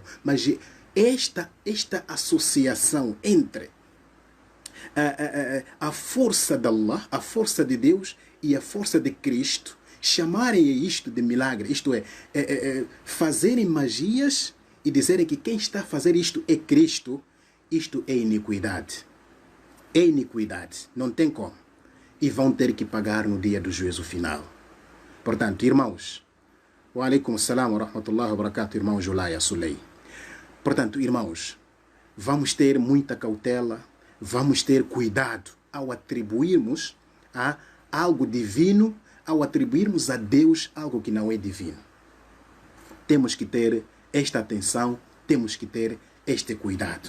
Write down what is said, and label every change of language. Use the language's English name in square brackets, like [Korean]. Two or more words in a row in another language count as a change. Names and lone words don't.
[Portuguese] Mas esta associação entre a força de Allah, a força de Deus e a força de Cristo, chamarem isto de milagre, isto é fazerem magias e dizerem que quem está a fazer isto é Cristo, isto é iniquidade. É iniquidade, não tem como. E vão ter que pagar no dia do juízo final. Portanto, irmãos, [Arabic] وعليكم السلام ورحمة الله وبركاته, [Portuguese] irmão Julaya Sulei. Portanto, irmãos, vamos ter muita cautela, vamos ter cuidado ao atribuirmos a algo divino, ao atribuirmos a Deus algo que não é divino. Temos que ter esta atenção, temos que ter este cuidado.